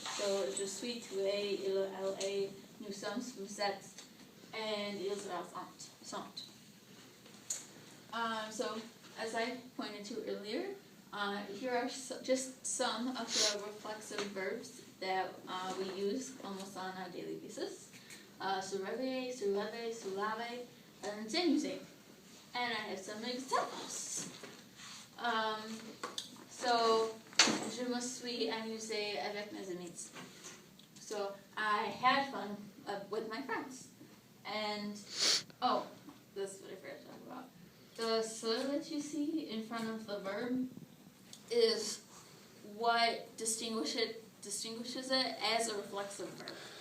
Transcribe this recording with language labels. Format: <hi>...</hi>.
<fr>So je suis, tu es, il, elle est, nous sommes, vous êtes, and ils, elles sont.</fr> <en>So, as I pointed to earlier, here are just some of the reflexive verbs that we use almost on a daily basis.</en> <fr>Se réveiller, se lever, se laver, and s'amuser.</fr> <en>And I have some examples.</en> <fr>So, je me suis amusée avec mes amis.</fr> <en>So, I had fun with my friends. And, oh, this is what I forgot to talk about. The se that you see in front of the verb is what distinguishes it as a reflexive verb.</en>